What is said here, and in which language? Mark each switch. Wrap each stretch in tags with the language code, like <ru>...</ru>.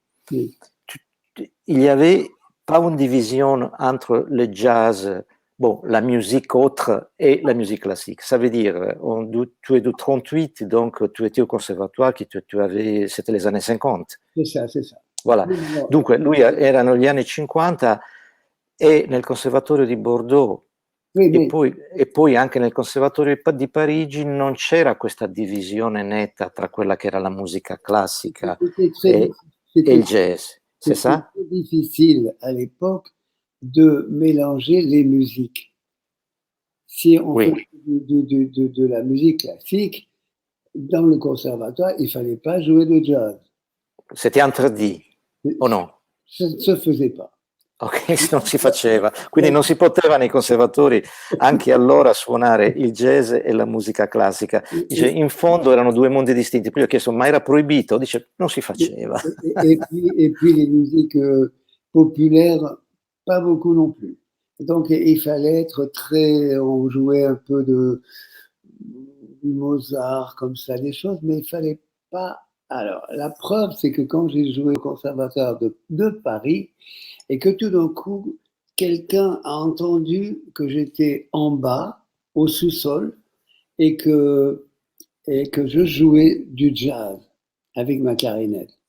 <fr>Oui. il y avait pas une division entre le jazz, bon, la musique autre et la musique classique. Ça veut dire, tu es de 38, donc tu étais au conservatoire, c'était les années 50. C'est ça, c'est ça. Voilà.</fr> <it>Dunque, lui erano gli anni 50 e nel conservatorio di Bordeaux</it> <fr>Oui,</fr> <it>e poi anche nel conservatorio di Parigi non c'era questa divisione netta tra quella che era la musica classica e il jazz.</it> <fr>C'est C'était ça? très difficile à l'époque de mélanger les musiques. Si on Oui. fait de la musique classique, dans le conservatoire, il ne fallait pas jouer de jazz. C'était interdit,</fr> <it>o no?</it> <fr>Ça ne se faisait pas.</fr> <it>Ok, non si faceva. Quindi non si poteva nei conservatori anche allora suonare il jazz e la musica classica. Dice, in fondo erano due mondi distinti. Poi ho chiesto, ma era proibito? Dice, non si faceva.</it> <fr>Et puis les musiques populaires, pas beaucoup non plus. Donc il fallait être très... On jouait un peu de Mozart, comme ça, des choses, mais il fallait pas... Alors, la preuve, c'est que quand j'ai joué au conservatoire de Paris, et que tout d'un coup, quelqu'un a entendu que j'étais en bas, au sous-sol, et que je jouais du jazz avec ma clarinette.</fr>